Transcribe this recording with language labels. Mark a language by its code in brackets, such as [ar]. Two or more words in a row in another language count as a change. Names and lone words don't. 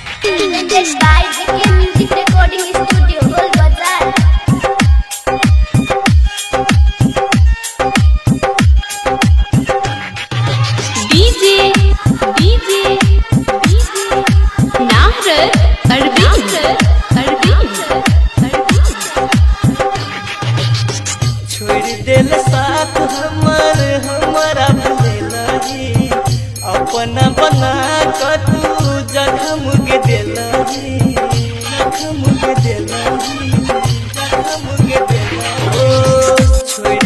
[en] presented by JK Music Recording Studio, Golbazar. DJ Nahrad Arvind [bho] छोड़ दिल साथ हमारा भूलेला जी अपना बना कर तू जख्म के दिला जी जख्म के दिला जी जख्म के दिला ओ छोड़